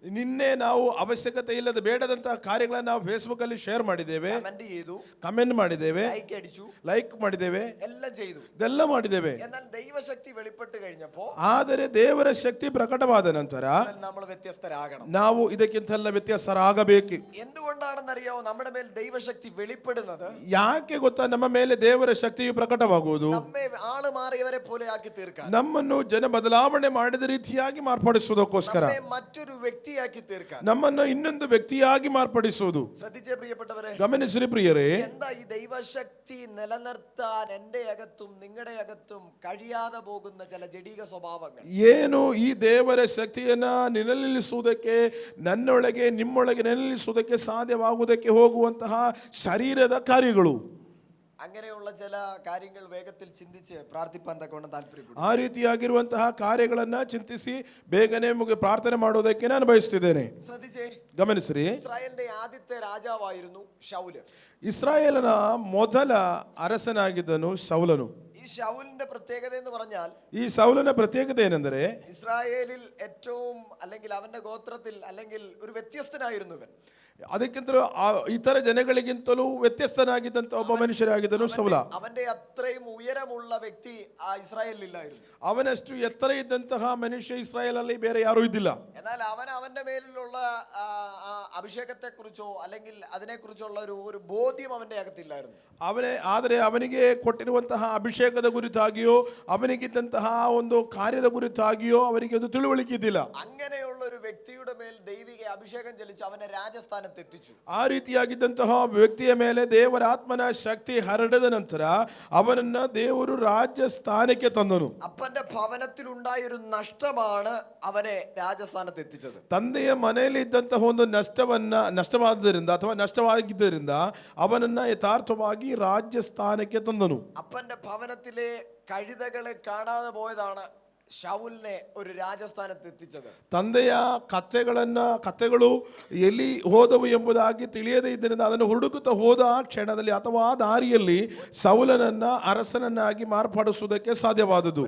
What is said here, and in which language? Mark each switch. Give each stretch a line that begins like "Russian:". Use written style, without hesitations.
Kannada: ನಿನ್ನೆ ನಾವು ಅವಶ್ಯಕತೆ ಇಲ್ಲದ ಬೇಡದಂತಹ ಕಾರ್ಯಗಳನ್ನು ನಾವು ಫೇಸ್ಬುಕ್ ಅಲ್ಲಿ ಶೇರ್ ಮಾಡಿದ್ದೇವೆ,
Malayalam: കമന്റ് ചെയ്തു,
Kannada: ಕಮೆಂಟ್ ಮಾಡಿದ್ದೇವೆ,
Malayalam: ലൈക്ക് അടിച്ചു,
Kannada: ಲೈಕ್ ಮಾಡಿದ್ದೇವೆ,
Malayalam: എല്ലാം ചെയ്തു.
Kannada: ಇದೆಲ್ಲ ಮಾಡಿದ್ದೇವೆ.
Malayalam: എന്നാൽ ദൈവശക്തി വെളിപ്പെട്ട് കഴിഞ്ഞപ്പോ
Kannada: ಆದರೆ ದೇವರ ಶಕ್ತಿ ಪ್ರಕಟವಾದ ನಂತರ
Malayalam: നമ്മൾ വ്യത്യസ്തരാകണം.
Kannada: ನಾವು ಇದಕ್ಕಿಂತೆಲ್ಲ ವ್ಯತ್ಯಾಸರಾಗಬೇಕು.
Malayalam: എന്തുകൊണ്ടാണെന്നറിയാവോ നമ്മുടെ മേൽ ദൈവശക്തി വെളിപ്പെടുന്നത്?
Kannada: ಯಾಕೆ ಗೊತ್ತಾ ನಮ್ಮ ಮೇಲೆ ದೇವರ ಶಕ್ತಿಯು ಪ್ರಕಟವಾಗುವುದು?
Malayalam: നമ്മെ ആള് മാറിയവരെ പോലെ ആക്കി തീർക്കാൻ,
Kannada: ನಮ್ಮನ್ನು ಜನ ಬದಲಾವಣೆ ಮಾಡಿದ ರೀತಿಯಾಗಿ ಮಾರ್ಪಡಿಸುವುದಕ್ಕೋಸ್ಕರ,
Malayalam: മറ്റൊരു വ്യക്തിയാക്കി തീർക്കാൻ,
Kannada: ನಮ್ಮನ್ನು ಇನ್ನೊಂದು ವ್ಯಕ್ತಿಯಾಗಿ ಮಾರ್ಪಡಿಸುವುದು.
Malayalam: ശ്രദ്ധിച്ചേ പ്രിയപ്പെട്ടവരെ,
Kannada: ಗಮನಿಸಿರಿ ಪ್ರಿಯರೇ,
Malayalam: എന്താ ഈ ദൈവശക്തി നിലനിർത്താൻ എന്റെ അകത്തും നിങ്ങളുടെ അകത്തും കഴിയാതെ പോകുന്ന ചില ജഡിക സ്വഭാവങ്ങൾ?
Kannada: ಏನು ಈ ದೇವರ ಶಕ್ತಿಯನ್ನ ನಿಲ್ಲಿಸುವುದಕ್ಕೆ, ನನ್ನೊಳಗೆ ನಿಮ್ಮೊಳಗೆ ನಿಲ್ಲಿಸುವುದಕ್ಕೆ ಸಾಧ್ಯವಾಗುವುದಕ್ಕೆ ಹೋಗುವಂತಹ ಶರೀರದ ಕಾರ್ಯಗಳು.
Malayalam: അങ്ങനെയുള്ള ചില കാര്യങ്ങൾ വേഗത്തിൽ ചിന്തിച്ച് പ്രാർത്ഥിപ്പാൻ തക്കവണ്ണം താല്പര്യപ്പെടും.
Kannada: ಆ ರೀತಿಯಾಗಿರುವಂತಹ ಕಾರ್ಯಗಳನ್ನ ಚಿಂತಿಸಿ ಬೇಗನೆ ಪ್ರಾರ್ಥನೆ ಮಾಡುವುದಕ್ಕೆ ನಾನು ಬಯಸುತ್ತಿದ್ದೇನೆ.
Malayalam: ശ്രദ്ധിച്ചേ,
Kannada: ಗಮನಿಸಿರಿ.
Malayalam: ഇസ്രായേലിന്റെ ആദ്യത്തെ രാജാവായിരുന്നു ശൗല്.
Kannada: ಇಸ್ರಾಯೇಲನ ಮೊದಲ ಅರಸನಾಗಿದ್ದನು ಶೌಲನು.
Malayalam: ഈ ശൗലിന്റെ പ്രത്യേകത എന്ന് പറഞ്ഞാൽ,
Kannada: ಈ ಸೌಲನ ಪ್ರತ್ಯೇಕತೆ ಏನೆಂದರೆ,
Malayalam: ഇസ്രായേലിൽ ഏറ്റവും അല്ലെങ്കിൽ അവന്റെ ഗോത്രത്തിൽ അല്ലെങ്കിൽ ഒരു വ്യത്യസ്തനായിരുന്നു ഇവൻ.
Kannada: ಅದಕ್ಕಿಂತಲೂ ಇತರ ಜನಗಳಿಗಿಂತಲೂ ವ್ಯತ್ಯಸ್ತನಾಗಿದ್ದಂತ ಒಬ್ಬ ಮನುಷ್ಯರಾಗಿದ್ದನು ಸೌಲ.
Malayalam: അവന്റെ അത്രയും ഉയരമുള്ള വ്യക്തി ആ ഇസ്രായേലിൽ ഇല്ലായിരുന്നു.
Kannada: ಅವನಷ್ಟು ಎತ್ತರ ಇದ್ದಂತಹ ಮನುಷ್ಯ ಇಸ್ರಾಯೇಲ್ ಅಲ್ಲಿ ಬೇರೆ ಯಾರೂ ಇದ್ದಿಲ್ಲ.
Malayalam: എന്നാൽ അവന്റെ മേലിലുള്ള അഭിഷേകത്തെ കുറിച്ചോ അല്ലെങ്കിൽ അതിനെ കുറിച്ചുള്ള ഒരു ബോധ്യം അവന്റെ അകത്തില്ലായിരുന്നു.
Kannada: ಆದರೆ ಅವನಿಗೆ ಕೊಟ್ಟಿರುವಂತಹ ಅಭಿಷೇಕದ ಕುರಿತಾಗಿಯೋ ಅವನಿಗಿದ್ದಂತಹ ಒಂದು ಕಾರ್ಯದ ಕುರಿತಾಗಿಯೋ ಅವನಿಗೆ ಒಂದು ತಿಳುವಳಿಕೆ ಇದ್ದಿಲ್ಲ.
Malayalam: അങ്ങനെയുള്ള ഒരു വ്യക്തിയുടെ മേൽ ദൈവിക അഭിഷേകം ചലിച്ചു അവനെ രാജസ്ഥാനത്ത് എത്തിച്ചു.
Kannada: ಆ ರೀತಿಯಾಗಿದ್ದಂತಹ ವ್ಯಕ್ತಿಯ ಮೇಲೆ ದೇವರ ಆತ್ಮನ ಶಕ್ತಿ ಹರಡಿದ ನಂತರ ಅವನನ್ನ ದೇವರು ರಾಜ್ಯ ಸ್ಥಾನಕ್ಕೆ ತಂದನು.
Malayalam: അപ്പന്റെ ഭവനത്തിൽ ഉണ്ടായ ഒരു നഷ്ടമാണ് അവനെ രാജസ്ഥാനത്ത് എത്തിച്ചത്.
Kannada: ತಂದೆಯ ಮನೆಯಲ್ಲಿ ಇದ್ದಂತಹ ಒಂದು ನಷ್ಟವಾದ್ದರಿಂದ ಅಥವಾ ನಷ್ಟವಾಗಿದ್ದರಿಂದ ಅವನನ್ನ ಯಥಾರ್ಥವಾಗಿ ರಾಜ್ಯ ಸ್ಥಾನಕ್ಕೆ ತಂದನು.
Malayalam: അപ്പന്റെ ഭവനത്തിലെ കഴുതകളെ കാണാതെ പോയതാണ് ശൗലിനെ ഒരു രാജസ്ഥാനത്ത് എത്തിച്ചത്?
Kannada: ತಂದೆಯ ಕಥೆಗಳು ಎಲ್ಲಿ ಹೋದವು ಎಂಬುದಾಗಿ ತಿಳಿಯದೇ ಇದ್ದರಿಂದ ಅದನ್ನು ಹುಡುಕುತ್ತಾ ಹೋದ ಆ ಕ್ಷಣದಲ್ಲಿ ಅಥವಾ ಆ ದಾರಿಯಲ್ಲಿ ಸೌಲನನ್ನ ಅರಸನನ್ನಾಗಿ ಮಾರ್ಪಡಿಸುವುದಕ್ಕೆ ಸಾಧ್ಯವಾದುದು.